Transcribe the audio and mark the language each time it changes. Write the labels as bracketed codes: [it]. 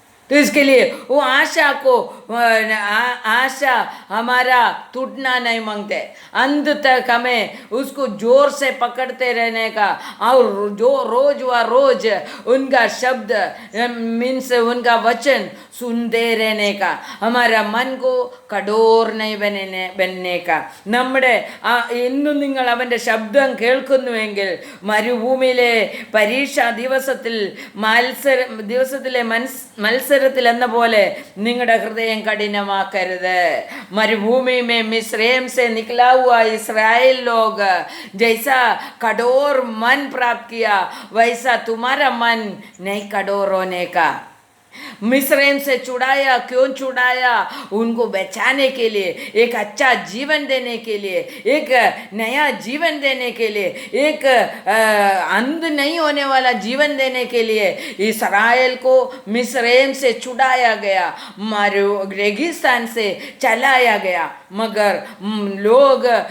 [hi] तो इसके लिए वो आशा हमारा टूटना नहीं मांगते. अंत तक हमें उसको जोर से पकड़ते रहने का, और जो रोज व रोज उनका शब्द मीन्स उनका वचन सुनते रहने का, हमारा मन को കഠോർ नहीं बनने का. [ml] നമ്മുടെ ഇന്നും നിങ്ങൾ അവൻ്റെ ശബ്ദം കേൾക്കുന്നുവെങ്കിൽ മരുഭൂമിയിലെ പരീക്ഷാ ദിവസത്തിലെ മത്സരത്തിൽ എന്ന പോലെ നിങ്ങളുടെ ഹൃദയം കഠിനമാക്കരുത്. [hi] मरुभूमि में मिस्रैम से निकला हुआ इस्राएल लोग जैसा कठोर मन प्राप्त किया, वैसा तुम्हारा मन नहीं कठोर होने का. मिस्रैम से छुड़ाया, क्यों छुड़ाया? उनको बचाने के लिए, एक अच्छा जीवन देने के लिए, एक नया जीवन देने के लिए, एक अंध नहीं होने वाला जीवन देने के लिए इस्राएल को मिस्रैम से छुड़ाया गया, रेगिस्तान से चलाया गया. मगर लोग